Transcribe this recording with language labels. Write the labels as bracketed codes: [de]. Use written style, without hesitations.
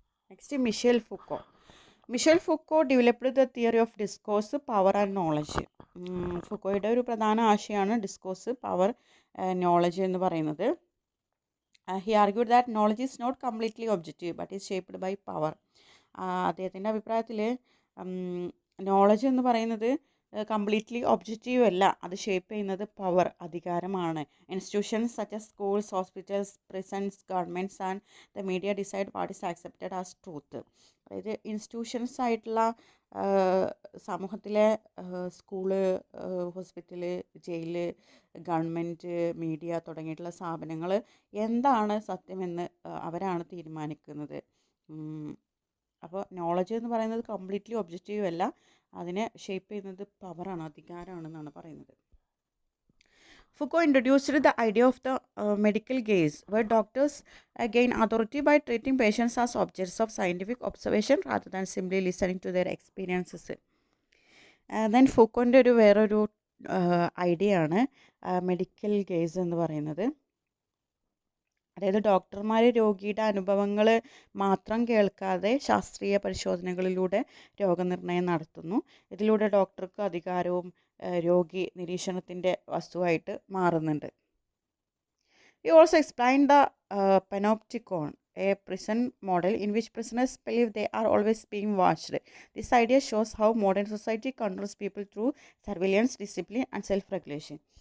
[en] Next, Michel Foucault. Michel Foucault developed the theory of discourse, power and knowledge. [ml] ഫുക്കോയുടെ ഒരു പ്രധാന ആശയമാണ് discourse, power, knowledge എന്ന് പറയുന്നത്. [en] He argued that knowledge is not completely objective but is shaped by power. [ml] അദ്ദേഹത്തിൻ്റെ അഭിപ്രായത്തിൽ knowledge എന്ന് പറയുന്നത് completely objective അല്ല, അത് ഷേപ്പ് ചെയ്യുന്നത് പവർ, അധികാരമാണ്. [en] Institutions such as schools, hospitals, prisons, governments and the media decide what is accepted as truth. [ml] അതായത് institutions ആയിട്ടുള്ള സമൂഹത്തിലെ സ്കൂള്, ഹോസ്പിറ്റല്, ജയില്, ഗവൺമെൻറ്, മീഡിയ തുടങ്ങിയിട്ടുള്ള സ്ഥാപനങ്ങൾ എന്താണ് സത്യമെന്ന് അവരാണ് തീരുമാനിക്കുന്നത്. അപ്പോൾ നോളജ് എന്ന് പറയുന്നത് കംപ്ലീറ്റ്ലി ഒബ്ജക്റ്റീവ് അല്ല, അതിനെ ഷേപ്പ് ചെയ്യുന്നത് പവറാണ്, അധികാരമാണെന്നാണ് പറയുന്നത്. [en] Foucault introduced the idea of the medical gaze, where doctors gain authority by treating patients as objects of scientific observation rather than simply listening to their experiences. [ml] Then ഫൂക്കോൻ്റെ വേറൊരു idea ആണ് medical guys എന്ന് പറയുന്നത്. അതായത് ഡോക്ടർമാർ രോഗിയുടെ അനുഭവങ്ങൾ മാത്രം കേൾക്കാതെ ശാസ്ത്രീയ പരിശോധനകളിലൂടെ രോഗനിർണയം നടത്തുന്നു. ഇതിലൂടെ ഡോക്ടർക്ക് അധികാരവും രോഗി നിരീക്ഷണത്തിൻ്റെ വസ്തുവായിട്ട് മാറുന്നുണ്ട്. [en] He also explained the panopticon, a prison model in which prisoners believe they are always being watched. This idea shows how modern society controls people through surveillance, discipline and self-regulation.